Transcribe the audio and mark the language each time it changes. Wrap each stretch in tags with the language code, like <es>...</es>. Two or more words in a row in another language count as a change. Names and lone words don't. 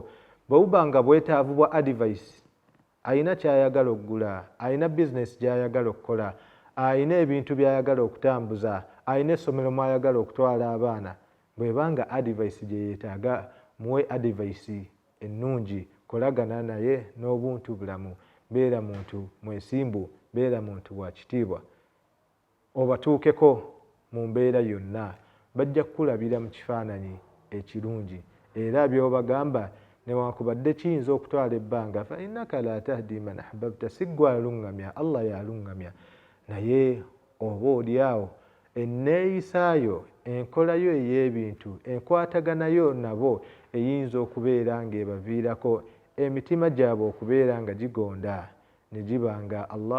<lg>Bwe buba nga bwetaavu bwa advice, ayina ky'ayagala okugula, ayina bizinesi gy'ayagala okukola, ayina ebintu by'ayagala okutambuza, ayina essomero mw'ayagala okutwala abaana, bw'ebanga advice gye yeetaaga, muwe advice ennungi, kolagana naye n'obuntu bulamu, beera muntu mwesimbu, beera muntu wa kitiibwa. Obatuukeko mu mbeera yonna, bajja kukulabira mu kifaananyi ekirungi era by'obagamba newankubadde kiyinza okutwala ebbanga,</lg> <ar>فإنك لا تهدي من أحببت,</ar> <lg>si ggwe aluŋŋamya, Allah y'aluŋŋamya, naye oba oli awo enneeyisaayo, enkolayo ey'ebintu, enkwataganayo nabo eyinza okubeera ng'ebaviirako emitima gyabwe okubeera nga gigonda ne giba nga</lg>